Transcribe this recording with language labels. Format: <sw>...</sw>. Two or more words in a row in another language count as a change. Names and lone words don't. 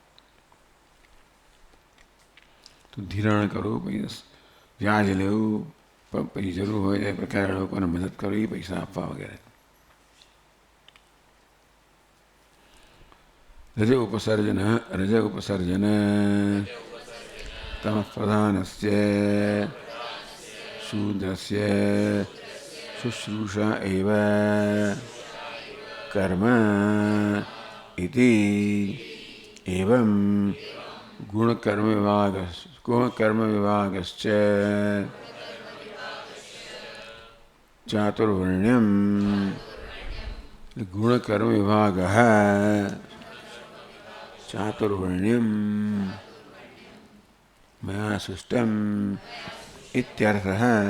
<gu>તો ધિરાણ કરવું, પછી વ્યાજ લેવું, પછી જરૂર હોય એ પ્રકારે લોકોને મદદ કરવી, પૈસા આપવા વગેરે. રજ ઉપસર્જન</gu> <sa>तमः प्रधानस्य शूद्रस्य शुश्रूषा एव कर्म इति एवं गुणकर्म विभागश्च चातुर्वर्ण्यम गुणकर्म विभागः चातुर्वर्ण्यम मया सृष्टम् इत्यर्थः।</sa>